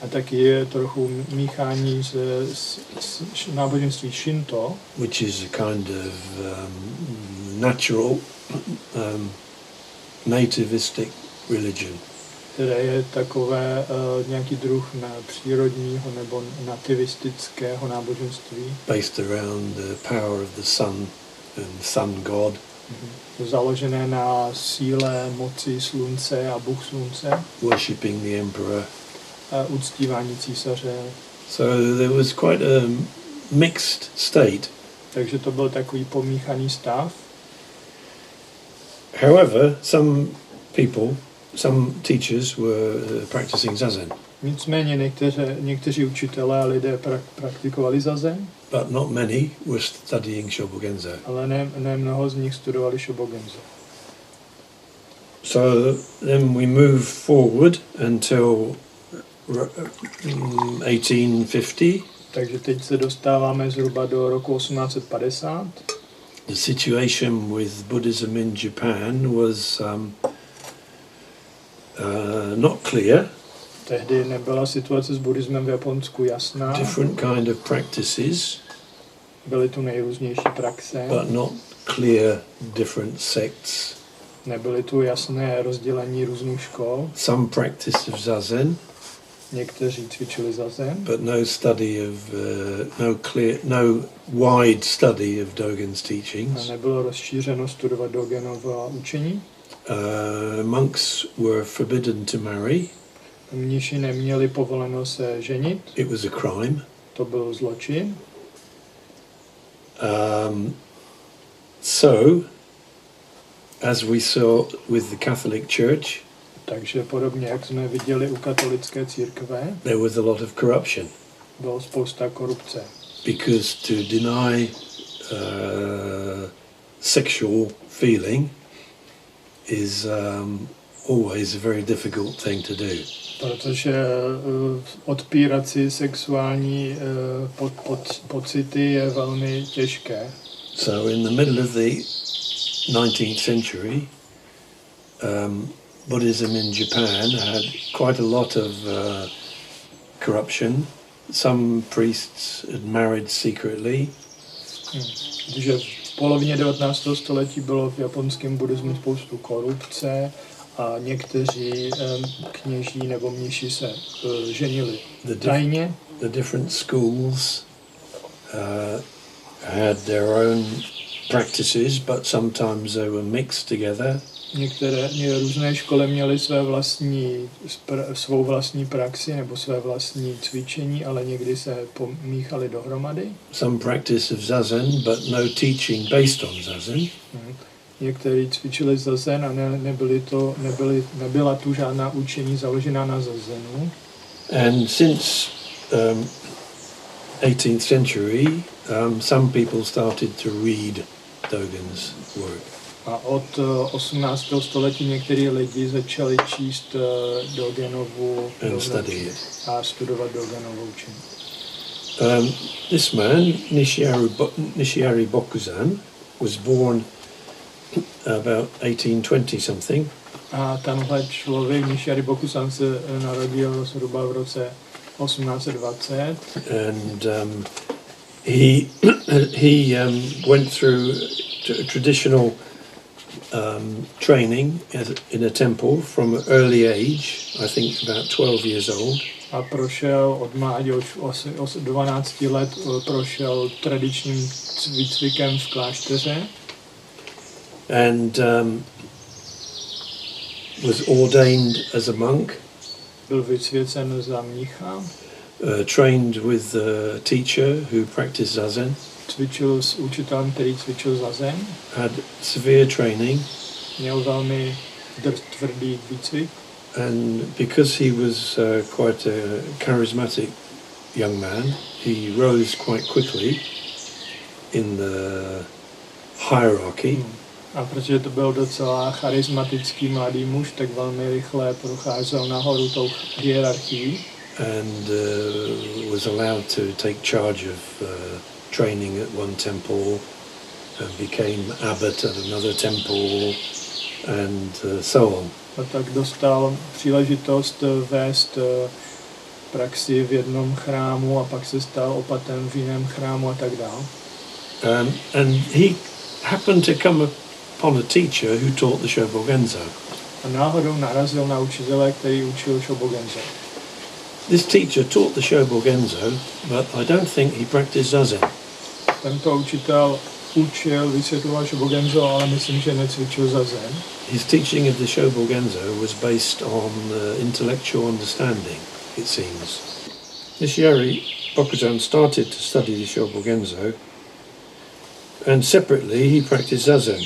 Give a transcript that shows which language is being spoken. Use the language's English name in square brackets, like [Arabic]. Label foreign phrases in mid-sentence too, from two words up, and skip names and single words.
[Czech] A taky je trochu míchání s náboženství Shinto, [English] which is a kind of natural, nativistic religion. [Czech] které je takové nějaký druh přírodního nebo nativistického náboženství. [English] Based around the power of the sun and sun god. [Czech] Založené na síle, moci slunce a bůh slunce. [English] Worshipping the emperor. [Czech] A uctívání císaře. [English] So there was quite a mixed state. [Czech] Takže to byl takový pomíchaný stav. [English] However, some teachers were practicing zazen. [Czech] Nicméně někteří učitelé a lidé praktikovali zazen. [English] But not many were studying Shobogenzo. [Czech] Ale ne mnoho z nich studovali Shobogenzo. [English] So then we move forward until 1850. [Czech] Takže teď se dostáváme zhruba do roku 1850. [English] The situation with Buddhism in Japan was not clear. [Czech] Tehdy nebyla situace s buddhismem v Japonsku jasná. [English] Different kind of practices. [Czech] Byly tu nejrůznější praxe. [English] But not clear different sects. [Czech] Nebyly tu jasné rozdělení různých škol. [English] Some practice of zazen. [Czech] Někteří cvičili zazen. [English] But no study of no wide study of Dogen's teachings. [Czech] A nebylo rozšířeno studovat Dogenova učení. [English] Monks were forbidden to marry. [Czech] Mniši neměli povoleno se ženit. [English] It was a crime. [Czech] To byl zločin. [English] So, as we saw with the Catholic Church, [Czech] takže podobně, jak jsme viděli u katolické církve, [English] there was a lot of corruption. [Czech] Bylo spousta korupce. [English] Because to deny sexual feeling is always a very difficult thing to do. [Czech] Protože odpírat si sexuální pocity je velmi těžké. [English] So in the middle of the 19th century, Buddhism in Japan had quite a lot of corruption. Some priests had married secretly. [Czech] Takže v polovině 19. století bylo v japonském buddhismu spoustu korupce a někteří kněží nebo mniši se ženili tajně. [English] The different schools had their own practices, but sometimes they were mixed together. [Czech] Některé různé školy měly svou vlastní praxi nebo své vlastní cvičení, ale někdy se pomíchaly dohromady. [English] Some practice of zazen, but no teaching based on zazen. [Czech] Někteří cvičili zazen a nebyla tu žádná učení založená na zazenu. [English] And since 18th century, some people started to read Dogen's work. [Czech] A od 18. století některý lidi začali číst Dogenovu a studovat Dogenovu učení. [English] This man, Nishihari Bokuzan, was born about 1820 something. [Czech] A tenhle člověk, Nishihari Bokuzan, se narodil zhruba v roce 1820. [English] And he went through traditional training in a temple from an early age, I think about 12 years old. [Czech] A prošel od mládí, od 12 let prošel tradičním výcvikem v klášteře. [English] And was ordained as a monk. [Czech] Byl vysvěcen za mnicha. [English] Trained with a teacher who practiced zazen. [Czech] Cvičil s učitelem, který cvičil zazen. [English] Had severe training. [Czech] Měl velmi tvrdý výcvik. [English] And because he was quite a charismatic young man, he rose quite quickly in the hierarchy. [Czech] A protože to byl docela charismatický mladý muž, tak velmi rychle procházel nahoru tou hierarchií. [English] And was allowed to take charge of training at one temple, and became abbot at another temple, and so on. [Czech] A tak dostal příležitost vést praxi v jednom chrámu a pak se stal opatem v jiném chrámu a tak dále. [English] And he happened to come upon a teacher who taught the Shobogenzo. [Czech] A náhodou narazil na učitele, který učil Shobogenzo. [English] This teacher taught the Shobogenzo, but I don't think he practiced Zazen. [Czech] Tento učitel vysvětloval Shobogenzo, ale myslím, že necvičil zazen. [English] His teaching of the Shobogenzo was based on intellectual understanding, it seems. Nishiyari Bokuzan started to study the Shobogenzo, and separately he practiced Zazen.